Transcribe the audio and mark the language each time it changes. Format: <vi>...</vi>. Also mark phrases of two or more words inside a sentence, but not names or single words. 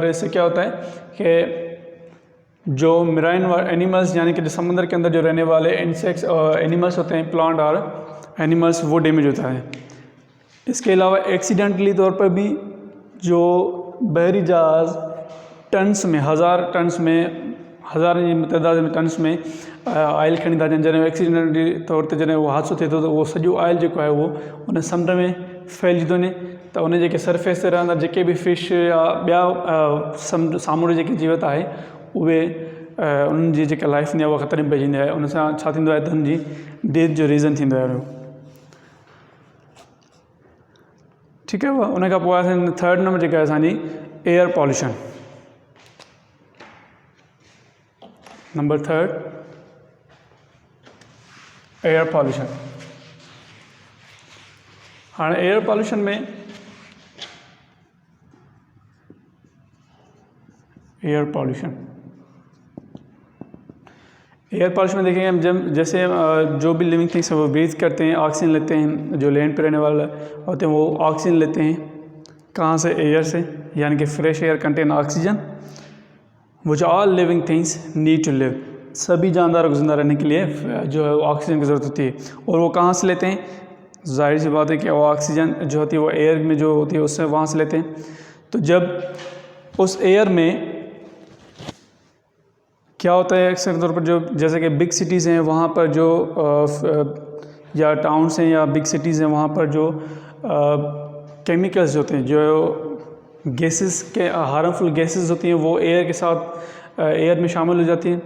<ur>اس سے کیا ہوتا ہے کہ جو</ur> <en>marine animals</en> <ur>یعنی کہ جو سمندر کے اندر جو رہنے والے انسیکٹس اور اینیملز ہوتے ہیں، پلانٹ اور اینیملز، وہ ڈیمیج ہوتا ہے. اس کے علاوہ ایکسیڈنٹلی طور پر بھی جو بحری جہاز ٹنز میں، ہزار تعداد میں ٹنز میں آئل کھنی تھا جیسے ایکسیڈنٹلی طور پر جیسے وہ حادثو تھے تو وہ</ur> <sd>सॼो ऑयल जो है वो उन समुंड में फैलिजी थो वञे। तो उन जेके सरफेस ते रहंदा जेके भी फिश या ॿिया सामूंड जेके जीवत आहे उहे उन्हनि जी जेका लाइफ हूंदी आहे उहा ख़तरे में पइजी वेंदी आहे। उन सां छा थींदो आहे त हुनजी डेथ जो रीज़न थींदो आहे। ठीकु आहे, उन खां पोइ असांजी</sd> <en>third number</en> <sd>जेका आहे असांजी</sd> <en>air pollution. number third air pollution.</en> <ur>ہاں,</ur> <en>air pollution</en> <ur>میں</ur> <en>air pollution</en> <ur>میں دیکھیں گے ہم جب جیسے جو بھی</ur> <en>living things</en> <ur>ہیں وہ بریدھ کرتے ہیں، آکسیجن لیتے ہیں. جو لینڈ پے رہنے والے ہوتے ہیں وہ آکسیجن لیتے ہیں کہاں سے?</ur> <en>air</en> <ur>سے، یعنی کہ</ur> <en>fresh air contain oxygen which all living things need to live.</en> <ur>سبھی جانداروں کو زندہ رہنے کے لیے جو ہے آکسیجن کی ضرورت ہوتی ہے. اور وہ کہاں سے لیتے ہیں? ظاہر سی بات ہے کہ وہ آکسیجن جو ہوتی ہے وہ ایئر میں جو ہوتی ہے اس سے وہاں سے لیتے ہیں. تو جب اس ایئر میں کیا ہوتا ہے، اکثر طور پر جو جیسے کہ</ur> <en>big cities</en> <ur>ہیں وہاں پر جو یا ٹاؤنز ہیں یا</ur> <en>big cities</en> <ur>ہیں وہاں پر جو کیمیکلز ہوتے ہیں، جو گیسز کے</ur> <en>harmful gases</en> <ur>ہوتی ہیں وہ ایئر کے ساتھ ایئر میں شامل ہو جاتی ہیں.</ur>